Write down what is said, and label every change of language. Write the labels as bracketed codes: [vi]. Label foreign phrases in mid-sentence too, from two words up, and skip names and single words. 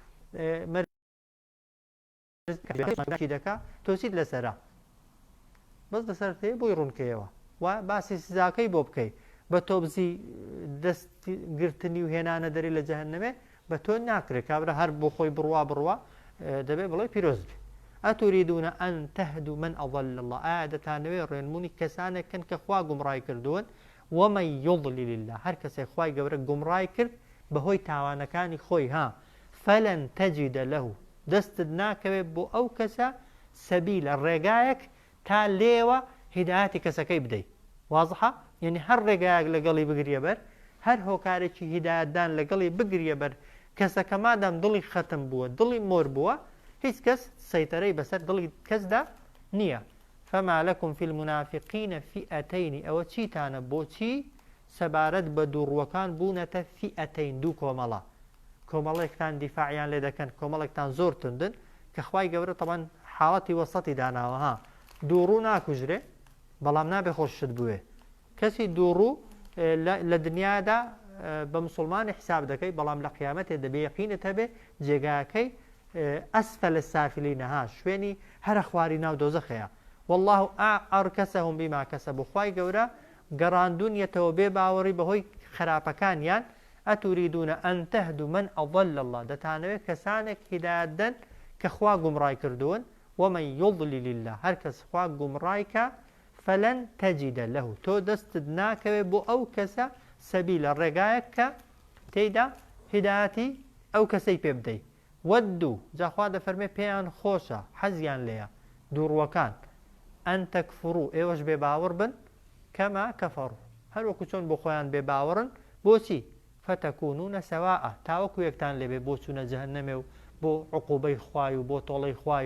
[ckb] مەرجی دەکا تۆچیت لەسەرا بەس لەسەر تێ بۆی ڕوونکەیەوە و باسی سزاکەی بۆ بکەیت بە تۆبزی دەستگرتنی و هێنانە دەری لە جەهەنەمێ بە تۆ ناکرێت کابرا هەر بۆ خۆی بڕوا دەبێت بڵێ پیرۆز بێ ئەتوریدونە [ar] ئەن تەهدوا من ئەضل الله [ckb] ئایا دەتانەوێت ڕێنمونی کەسانێکن کە خوا گومڕای کردوون [ar] ومن يضلل الله [ckb] هەر کەسێک خوای گەورە گومڕای کرد بەهۆی تاوانەکانی خۆی ها [ar] فەلەن تەجیدە لەه [ckb] دەستت ناکەوێت بۆ ئەو کەسە سەبیلە ڕێگایەک تا لێوە هیدایەتی کەسەکەی بدەیت وازحە یعنی هەر ڕێگایەک لەگەڵی بگریە بەر هەر هۆکارێکی هیدایەتدان لەگەڵی بگریە بەر کەسەکە مادام دڵی ختم بووە دڵی مۆر بووە هیچ کەس سەیتەرەی بەسەر دڵی کەسدا نییە [ar] فما لكم في المنافقين فئتين أو [ckb] چیتانە بۆچی سەبارەت بە دووڕوەکان بوونەتە فئتين دوو کۆمەڵە کۆمەڵێکتان دیفاعیان لێ دەکەن کۆمەڵێکتان زۆر توندن کە خوای گەورە تەبەن حاڵەتی وەسەتی داناوە ها دووڕوو ناکوژرێ بەڵام نابێ خۆشت بوێ کەسی دووڕوو لە دنیادا بە مسلمانی حساب دەکەی بەڵام لە قیامەتێ دەبێ یەقینت هەبێ جێگاکەی [ar] ئەسفەل السافلینە [ckb] ها شوێنی هەرە خواری ناو دۆزەخەیە [ar] والله ئەرکەسەهم بیما کەسەبوا [ckb] خوای گەورە گەڕاندونیەتەوە بێ باوەڕی بەهۆی خراپەکانیان [ar] ئەتوریدونە ئەن تەهدوا من ئەضل الله [ckb] دەتانەوێت کەسانێک هیدایەتدەن کە خوا گومڕای کردوون [ar] ومن يضلل الله [ckb] هەر کەس خوا گومڕای کە [ar] فەلەن تەجیدە لەه [ckb] تۆ دەستت ناکەوێت بۆ ئەو کەسە سەبیلە ڕێگایەک کە تێیدا هیدایەتی ئەو کەسەی پێ بدەیت وەدوو جاخوا دەفەرمێ پێیان خۆشە حەزیان لێیە دووڕوەکان [ar] ئەن تەکفڕوو [ckb] ئێوەش بێ باوەڕ بن [ar] کەما کەفەڕوو [ckb] هەروەکو چۆن بۆ خۆیان بێ باوەڕن بۆچی [ar] فەتەکوونونە سەواء [ckb] تاوەکو یەکتان لێبێ بۆ چوونە جەهەنەمێ و بۆ عقوبەی خوای و بۆ تۆڵەی خوای